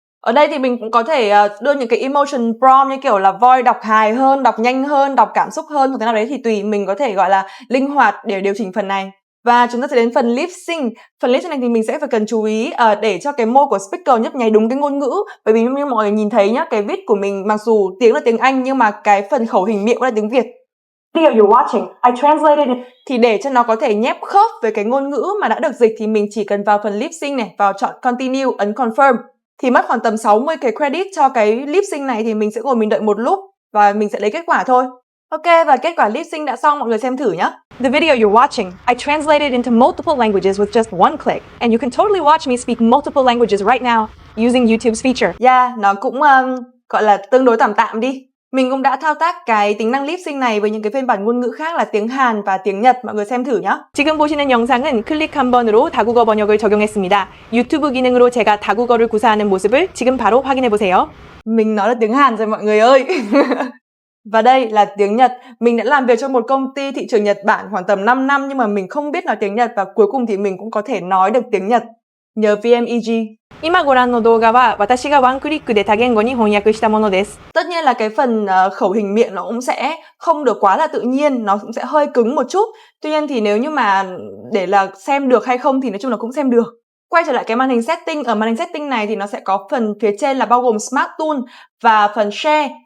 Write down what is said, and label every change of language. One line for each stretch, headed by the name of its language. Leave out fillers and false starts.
Vietnamese: Ở đây thì mình cũng có thể đưa những cái emotion prompt như kiểu là voice đọc hài hơn, đọc nhanh hơn, đọc cảm xúc hơn hoặc thế nào đấy thì tùy mình có thể gọi là linh hoạt để điều chỉnh phần này. Và chúng ta sẽ đến phần lip sync. Phần lip sync này thì mình sẽ phải cần chú ý để cho cái môi của speaker nhấp nháy đúng cái ngôn ngữ. Bởi vì như mọi người nhìn thấy nhá, cái viết của mình mặc dù tiếng là tiếng Anh nhưng mà cái phần khẩu hình miệng là tiếng Việt.
English: Video you're watching, I translated it.
Vietnamese: Thì để cho nó có thể nhép khớp với cái ngôn ngữ mà đã được dịch thì mình chỉ cần vào phần lip sync này, vào chọn continue, ấn confirm. Thì mất khoảng tầm 60 cái credit cho cái lip sync này thì mình sẽ ngồi mình đợi một lúc và mình sẽ lấy kết quả thôi. Ok, và kết quả lip sync đã xong, mọi người xem thử nhé.
English: The video you're watching, I translated into multiple languages with just one click, and you can totally watch me speak multiple languages right now using YouTube's feature.
Vietnamese: Yeah, nó cũng gọi là tương đối tạm tạm đi. Mình cũng đã thao tác cái tính năng lip sync này với những cái phiên bản ngôn ngữ khác là tiếng Hàn và tiếng Nhật. mọi người xem thử nhé.
Korean: 지금 보시는 영상은 클릭 한 번으로 다국어 번역을 적용했습니다. 유튜브 기능으로 제가 다국어를 구사하는 모습을 지금 바로 확인해 보세요.
Vietnamese: mình nói là tiếng Hàn rồi mọi người ơi. Và đây là tiếng Nhật. Mình đã làm việc cho một công ty thị trường Nhật Bản khoảng tầm 5 năm nhưng mà mình không biết nói tiếng Nhật và cuối cùng thì mình cũng có thể nói được tiếng Nhật nhờ VMEG.
Japanese: 今ご覧の動画は私がワンクリックで多言語に翻訳したものです。
Vietnamese: Tất nhiên là cái phần khẩu hình miệng nó cũng sẽ không được quá là tự nhiên, nó cũng sẽ hơi cứng một chút. Tuy nhiên thì nếu như mà để là xem được hay không thì nói chung là cũng xem được. Quay trở lại cái màn hình setting, ở màn hình setting này thì nó sẽ có phần phía trên là bao gồm Smart Tool và phần Share.